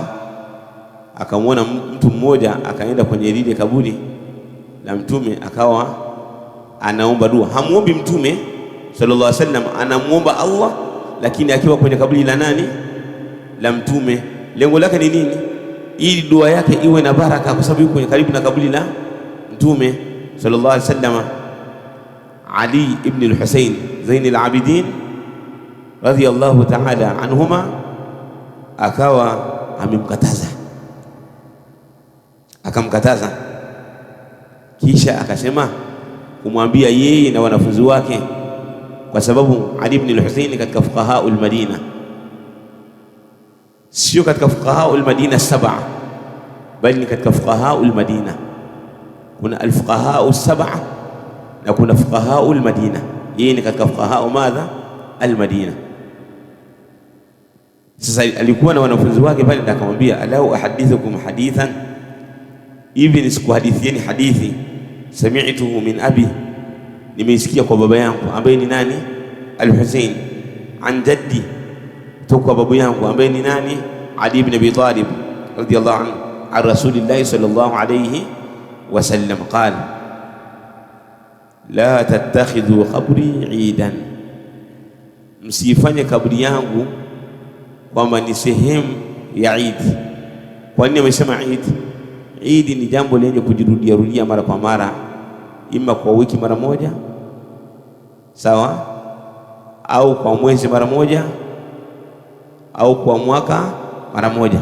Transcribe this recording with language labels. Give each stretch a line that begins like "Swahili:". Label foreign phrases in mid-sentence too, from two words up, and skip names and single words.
Swahili: Akamwona mtu mmoja akaenda kwenye lile kaburi la Mtume, akawa anaomba dua. Hamuombi Mtume
Arabic: صلى الله عليه وسلم,
Swahili: anamuomba Allah, lakini akiwa kwenye kaburi la nani? La Mtume. Lengo lake ni nini? Ili dua yake iwe na baraka, kwa sababu yuko kwenye karibu na kaburi la Mtume
Arabic: صلى الله عليه وسلم.
Swahili: Ali ibn al-Husayn Zain al-Abidin
Arabic: رضي الله تعالى عنهما
Swahili: akawa akamkataza, kisha akasema kumwambia yeye na wanafunzi wake, kwa sababu Ali ibn al-Husayn katika
Arabic: فقهاء المدينة,
Swahili: sio katika
Arabic: فقهاء المدينة سبعة,
Swahili: bali ni katika
Arabic: فقهاء المدينة. Kuna الفقهاء السبعة
Swahili: na kuna
Arabic: فقهاء المدينة.
Swahili: Yeye ni katika
Arabic: فقهاء ماذا?
Swahili: Al-Madina. Sasa alikuwa na wanafunzi wake pale, na akamwambia,
Arabic: ألا أحدثكم حديثا,
Swahili: hivi nisikuhadithieni hadithi,
Arabic: سمعته من أبي,
Swahili: nimeisikia kwa baba yangu ambaye ni nani? Al-Husayn,
Arabic: عن جدي,
Swahili: toka babu yangu ambaye ni nani?
Arabic: علي بن أبي طالب رضي الله عنه عن رسول الله صلى الله عليه وسلم قال لا تتخذوا قبري عيدا,
Swahili: msifanye kaburi yangu kwamba ni sehemu ya Eid. Kwa nini amesema Eid? Eid ni jambo lenye kujirudia rudia mara kwa mara, ima kwa wiki mara moja, sawa, au kwa mwezi mara moja, au kwa mwaka mara moja.